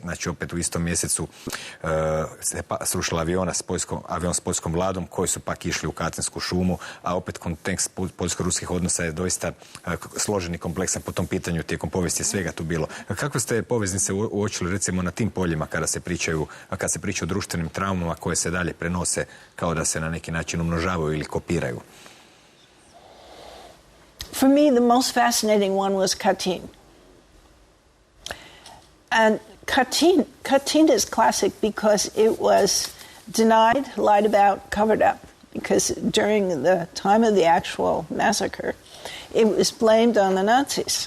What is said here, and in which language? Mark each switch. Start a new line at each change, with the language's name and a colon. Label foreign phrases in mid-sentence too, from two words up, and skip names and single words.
Croatian: znači opet u istom mjesecu se srušila avion s poljskom vladom koji su pak išli u Katinsku šumu, a opet kontekst poljsko-ruskih odnosa je doista složen i kompleksan po tom pitanju. Tijekom povijesti je svega tu bilo. Kakve ste poveznice uočili recimo na tim poljima kada se priča o društvenim traumama koje se dalje prenose kao da se na neki način umnožavaju ili kopiraju?
English: For me, the most fascinating one was Katyn. And Katyn is classic because it was denied, lied about, covered up. Because during the time of the actual massacre, it was blamed on the Nazis.